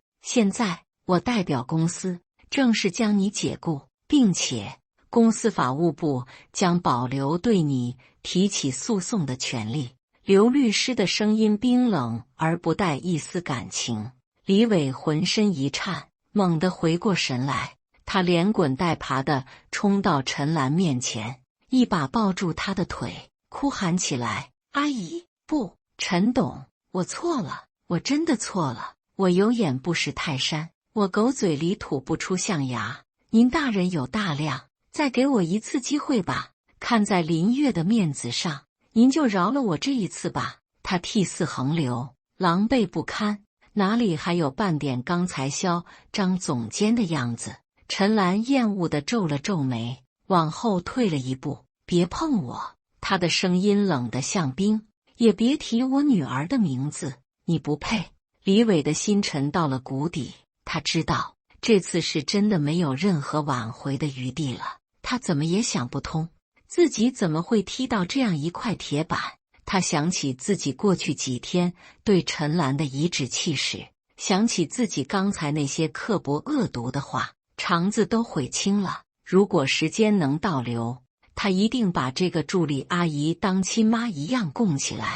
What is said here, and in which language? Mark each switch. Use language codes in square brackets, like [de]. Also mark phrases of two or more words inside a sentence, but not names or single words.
[zh] 現在我代表公司正式將你解僱，並且公司法務部將保留對你提起訴訟的權利。劉律師的聲音冰冷而不帶一絲感情。李偉渾身一顫，猛地回過神來，他連滾帶爬地衝到陳蘭面前，一把抱住她的腿，哭喊起來：阿姨，不，陳董，我錯了，我真的錯了，我有眼不識泰山，我狗嘴裡吐不出象牙，您大人有大量，再給我一次機會吧，看在林月的面子上，您就饒了我這一次吧。他涕泗橫流，狼狽不堪，哪裡還有半點剛才囂張總監的樣子。陳蘭厭惡地皺了皺眉，往後退了一步。別碰我。他的聲音冷得像冰。也別提我女兒的名字，你不配。李偉的心沉到了谷底，他知道這次是真的沒有任何挽回的餘地了。他怎麼也想不通，自己怎麼會踢到這樣一塊鐵板。他想起自己過去幾天對陳蘭的頤指氣使，想起自己剛才那些刻薄惡毒的話，腸子都悔青了。如果時間能倒流，他一定把這個助理阿姨當親媽一樣供起來。